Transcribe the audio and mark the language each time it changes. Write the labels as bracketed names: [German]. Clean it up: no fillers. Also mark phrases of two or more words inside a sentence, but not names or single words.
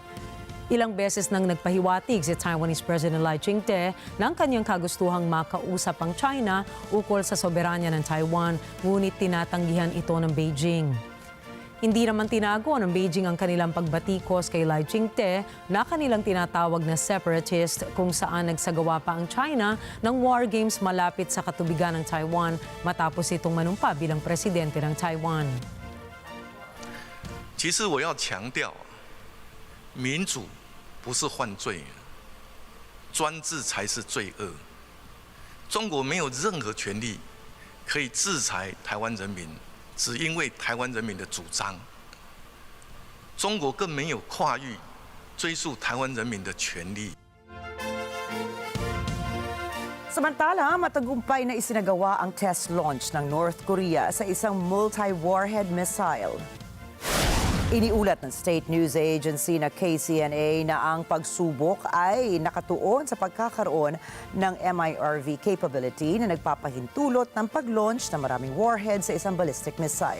[Filipino] Ilang beses nang nagpahiwatig si Taiwanese President Lai Ching-te ng kanyang kagustuhang makausap ang China ukol sa soberanya ng Taiwan, ngunit tinatanggihan ito ng Beijing. Hindi naman tinago ng Beijing ang kanilang pagbatikos kay Lai Ching-te na kanilang tinatawag na separatist kung saan nagsagawa pa ang China ng [English] war games [Filipino] malapit sa katubigan ng Taiwan matapos itong manumpa bilang presidente ng Taiwan. [Chinese] 其实我要强调，民主不是犯罪，专制才是罪恶。中国没有任何权利可以制裁台湾人民。只因为台湾人民的主张，中国更没有跨越追溯台湾人民的权利。 [Filipino] Samantala, matagumpay na isinagawa ang test launch ng North Korea sa isang [English] multi-warhead missile. [Filipino] Iniulat ng State News Agency na KCNA na ang pagsubok ay nakatuon sa pagkakaroon ng [English] MIRV capability [Filipino] na nagpapahintulot ng pag-launch ng maraming warheads sa isang [English] ballistic missile.